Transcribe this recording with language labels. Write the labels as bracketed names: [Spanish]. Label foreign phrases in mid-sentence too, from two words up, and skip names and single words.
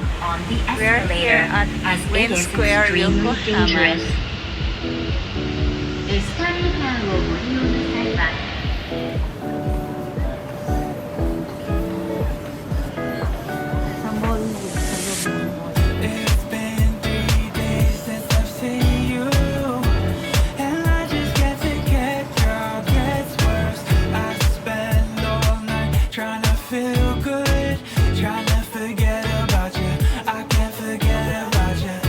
[English] on the We're here escalator at as it Wayne is Square, extremely Yokohama. dangerous. [Japanese] エスカレーターをご利用なさいは [Filipino] Sa mall, sa loob ng mall. [English] It's been 3 days since I've seen you, and I just can't forget. Girl, gets worse. I spend all night trying to feel good, trying to forget about you. I can't forget about you.